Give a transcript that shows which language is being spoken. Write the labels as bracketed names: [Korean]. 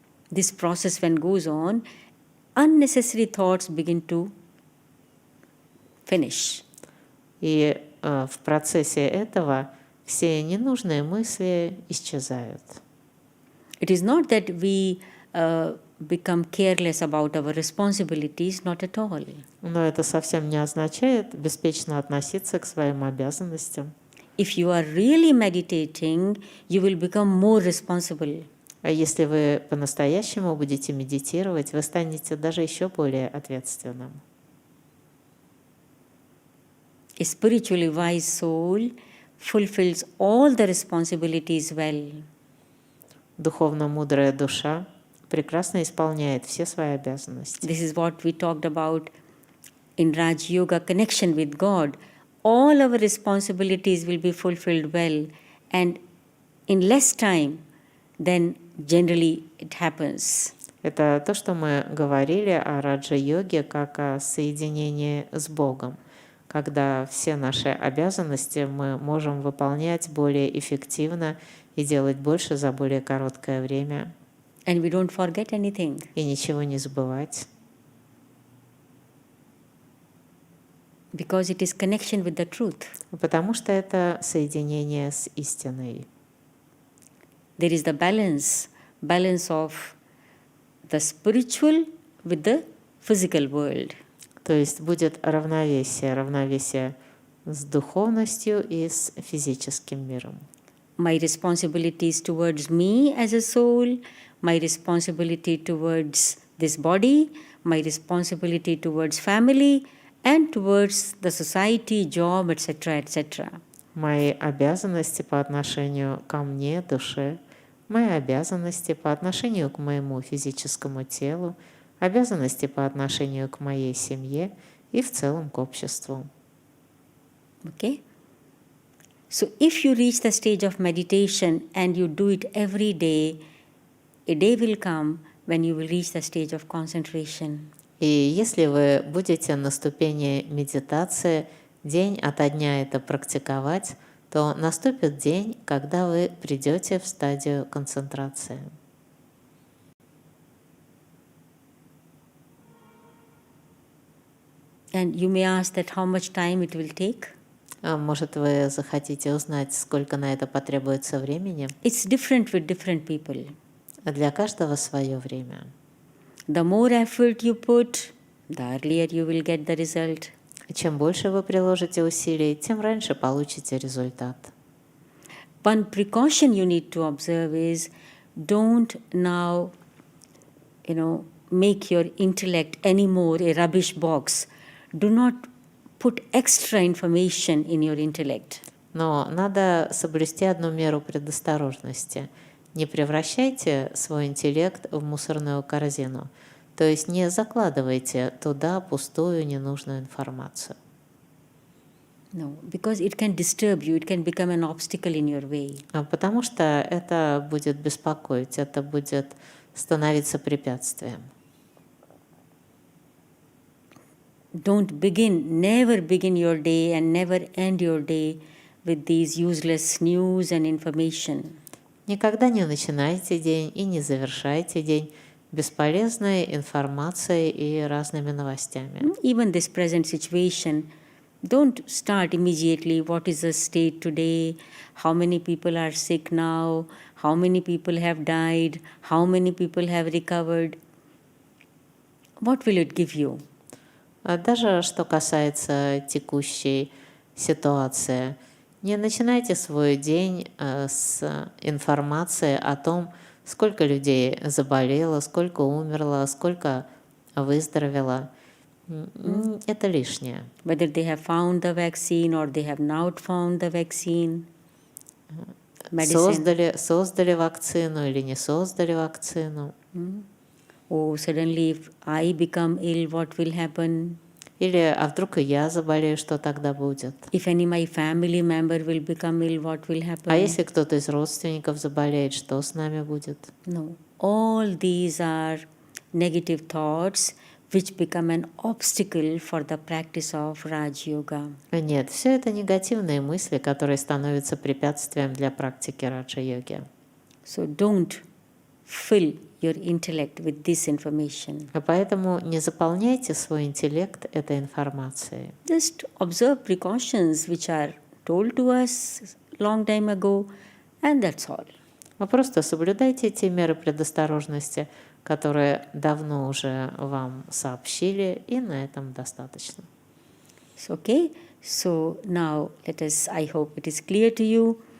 [English] This process, when goes on, unnecessary thoughts begin to finish. [Russian] И в процессе этого все ненужные мысли исчезают. [English] It is not that we become careless about our responsibilities, not at all. [Russian] Но это совсем не означает беспечно относиться к своим обязанностям. [English] If you are really meditating, you will become more responsible. [Russian] А если вы по-настоящему будете медитировать, вы станете даже еще более ответственным. [English] A spiritually wise soul fulfills all the responsibilities well. [Russian] Духовно мудрая душа прекрасно исполняет все свои обязанности. [English] This is what we talked about in Raja-yoga, connection with God. All our responsibilities will be fulfilled well, and in less time than generally it happens. [Russian] Это то, что мы говорили о раджа-йоге как о соединении с Богом, когда все наши обязанности мы можем выполнять более эффективно и делать больше за более короткое время. [English] And we don't forget anything. [Russian] И ничего не забывать. [English] Because it is connection with the truth. [Russian] Потому что это соединение с истиной. [English] There is the balance of the spiritual with the physical world. [Russian] То есть будет равновесие с духовностью и с физическим миром. [English] My responsibilities towards me as a soul, my responsibility towards this body, my responsibility towards family and towards the society, job, etc., etc. [Russian] Мои обязанности по отношению ко мне, душе, мои обязанности по отношению к моему физическому телу, обязанности по отношению к моей семье и в целом к обществу. [English] Okay? So if you reach the stage of meditation and you do it every day, a day will come when you will reach the stage of concentration. [Russian] И если вы будете на ступени медитации день ото дня это практиковать, то наступит день, когда вы придете в стадию концентрации. [English] And you may ask that how much time it will take. [Russian] Может, вы захотите узнать, сколько на это потребуется времени? [English] It's different with different people. [Russian] Для каждого свое время. [English] The more effort you put, the earlier you will get the result. [Russian] Чем больше вы приложите усилий, тем раньше получите результат. [English] One precaution you need to observe is don't now, make your intellect anymore a rubbish box. Do not put extra information in your intellect. [Russian] Но надо соблюсти одну меру предосторожности. Не превращайте свой интеллект в мусорную корзину. То есть не закладывайте туда пустую, ненужную информацию. [English] No, because it can disturb you, it can become an obstacle in your way. [Russian] Потому что это будет беспокоить, это будет становиться препятствием. [English] Never begin your day and never end your day with these useless news and information. [Russian] Никогда не начинайте день и не завершайте день бесполезной информацией и разными новостями. [English] Even this present situation, don't start immediately. What is the state today? How many people are sick now? How many people have died? How many people have recovered? What will it give you? [Russian] Даже что касается текущей ситуации, не начинайте свой день с информации о том, сколько людей заболело, сколько умерло, сколько выздоровело. Это лишнее. [English] Whether they have found the vaccine or they have not found the vaccine. [Russian] Создали вакцину или не создали вакцину. [English] Oh, suddenly if I become ill, what will happen? [Russian] Или, а вдруг и я заболею, что тогда будет? [English] If any my family member will become ill, what will happen? [Russian] А если кто-то из родственников заболеет, что с нами будет? [English] No, all these are negative thoughts which become an obstacle for the practice of Raja-йога. [Russian] Нет, все это негативные мысли, которые становятся препятствием для практики Раджа-йоги. [English] So don't fill your intellect with this information. [Russian] Поэтому не заполняйте свой интеллект этой информацией. [English] Just observe precautions which are told to us long time ago, and that's all. [Russian] Вы просто соблюдайте те меры предосторожности, которые давно уже вам сообщили, и на этом достаточно. [English] Okay, so now I hope it is clear to you.